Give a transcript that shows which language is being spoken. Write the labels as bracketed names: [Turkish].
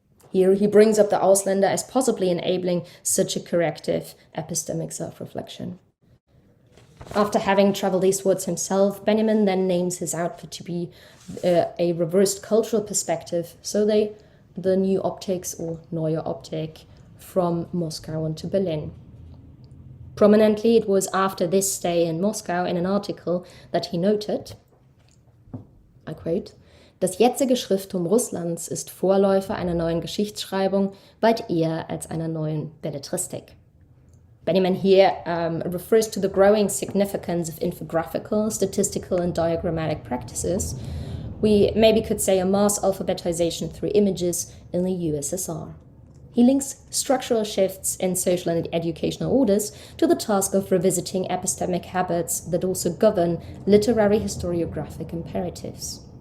[English] Here he brings up the Ausländer as possibly enabling such a corrective epistemic self-reflection. After having traveled eastwards himself, Benjamin then names his outfit to be a reversed cultural perspective, so the new optics or neue Optik from Moscow on to Berlin. Prominently, it was after this stay in Moscow in an article that he noted, I quote, [German] Das jetzige Schrifttum Russlands ist Vorläufer einer neuen Geschichtsschreibung, weit eher als einer neuen Belletristik. [English] Benjamin here refers to the growing significance of infographical, statistical, and diagrammatic practices. We maybe could say a mass alphabetization through images in the USSR. He links structural shifts in social and educational orders to the task of revisiting epistemic habits that also govern literary historiographic imperatives.